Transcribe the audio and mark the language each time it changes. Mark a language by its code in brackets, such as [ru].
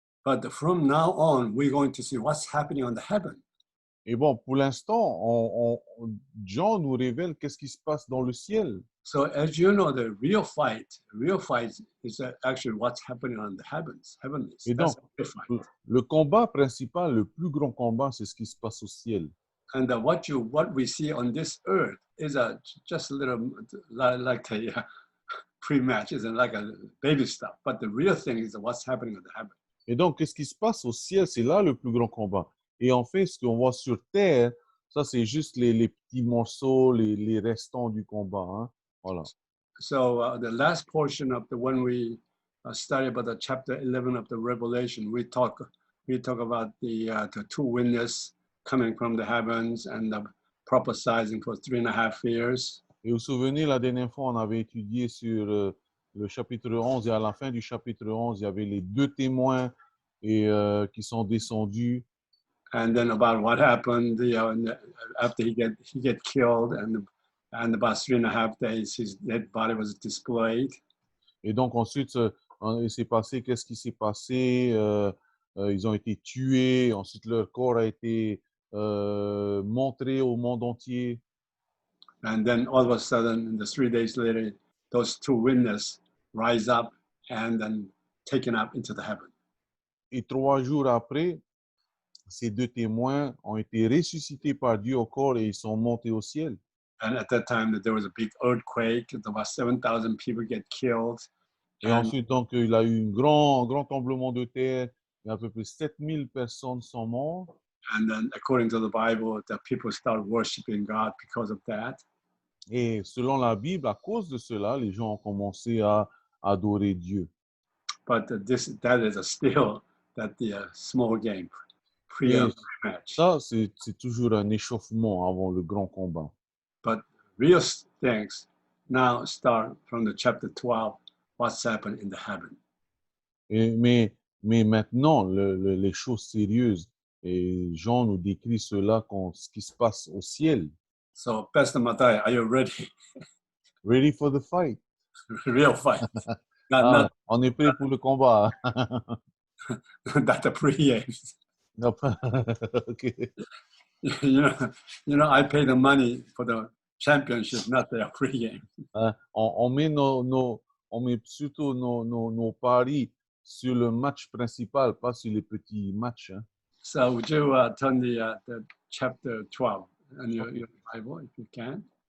[en] But from now on, we're going to see what's happening on the heaven. [fr] Et bon, pour l'instant, Jean nous révèle qu'est-ce qui se passe dans le ciel. [en] So as you know, the real fight is actually what's happening on the heavenlies. [fr] Et [en] That's [fr] donc, [en] the real fight. [fr] le combat principal, le plus grand combat, c'est ce qui se passe au ciel. [en] And what we see on this earth is just a little like a pre-match, isn't like a baby stuff. But the real thing is what's happening on the heaven. [fr] Et donc, qu'est-ce qui se passe au ciel? C'est là le plus grand combat. Et en fait, ce qu'on voit sur terre, ça, c'est juste les petits morceaux, les restants du combat. Hein? Voilà. [en] So the last portion of when we study about the chapter 11 of the Revelation, we talk about the two witnesses coming from the heavens and prophesizing for 3.5 years. [fr] Et vous vous souvenez, la dernière fois, on avait étudié sur le chapitre 11, et à la fin du chapitre 11, il y avait les deux témoins qui sont descendus. [en] and then about what happened, after he get killed, and about 3.5 days, his dead body was displayed. [fr] Et donc ensuite, il s'est passé, qu'est-ce qui s'est passé? Ils ont été tués, ensuite leur corps a été montré au monde entier. [en] And then all of a sudden, the 3 days later, those two witnesses rise up and then taken up into the heaven. [fr] Et 3 jours après, ces deux témoins ont été ressuscités par Dieu au corps et ils sont montés au ciel. [en] And at that time, there was a big earthquake. About 7,000 people get killed. [fr] Et ensuite, donc, il y a eu un grand tremblement de terre. Et à peu près 7000 personnes sont mortes. [en] And then, according to the Bible, the people start worshiping God because of that. [fr] Et selon la Bible, à cause de cela, les gens ont commencé à adorer Dieu. [en] But that is still the small game [fr] Et [en] pre-match. [fr] ça, c'est toujours un échauffement avant le grand combat. [en] But real things now start from the chapter 12, what's happened in the heaven. [fr] Mais maintenant, les choses sérieuses, et Jean nous décrit cela, ce qui se passe au ciel. [en] So, Pastor Matai, are you ready? Ready for the fight. Real fight. Not [fr] On est prêt pour le combat. [en] not the pre-games. Okay. You know, I pay the money for the championship, not the pre-game. [fr] On met surtout nos paris sur le match principal, pas sur les petits matchs. Hein. [en] So would you turn the chapter 12 in your Bible, if you can?